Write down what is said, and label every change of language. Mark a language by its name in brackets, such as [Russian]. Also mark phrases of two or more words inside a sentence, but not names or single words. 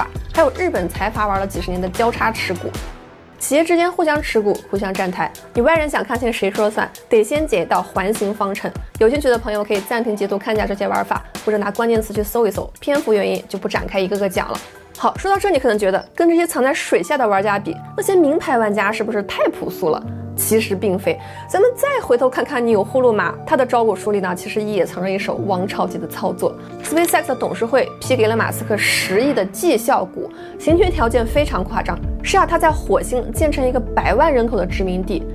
[Chinese] 還有日本財閥玩了幾十年的交叉持股，企業之間互相持股、互相站台，你外人想看清誰說了算，得先解一道环形方程。有興趣的朋友可以暫停截圖看一下這些玩法，或者拿關鍵詞去搜一搜，篇幅原因就不展開一個個講了。好，說到這你可能覺得跟這些藏在水下的玩家比，那些名牌玩家是不是太朴素了？其實並非，咱們再回頭看看紐祜祿瑪，他的招股書裡呢，其實也藏着一手王朝級的操作。SpaceX 的董事會批給了馬斯克10億的績效股，行权條件非常誇張，是要他在火星建成一個100萬人口的殖民地。